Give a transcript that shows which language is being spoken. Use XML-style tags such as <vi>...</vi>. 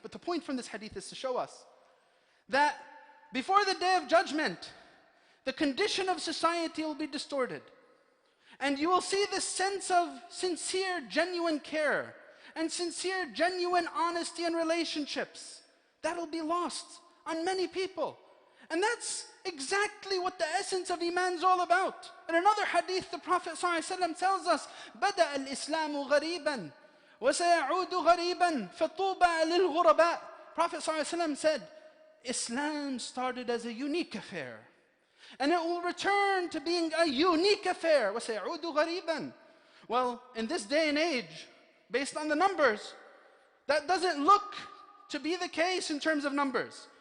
<en>But the point from this hadith is to show us that before the day of judgment, the condition of society will be distorted. And you will see this sense of sincere, genuine care and sincere, genuine honesty in relationships. That'll be lost on many people. And that's exactly what the essence of iman is all about. In another hadith, the Prophet ﷺ tells us,</en> <ar>بَدَأَ الْإِسْلَامُ غَرِيبًا وَسَيَعُودُ غَرِيبًا فَطُوبَى لِلْغُرَبَاءِ.</ar> <en>Prophet ﷺ said, Islam started as a unique affair, and it will return to being a unique affair.</en> <ar>وَسَيَعُودُ غَرِيبًا.</ar> <en>Well, in this day and age, based on the numbers, that doesn't look to be the case in terms of numbers.</en>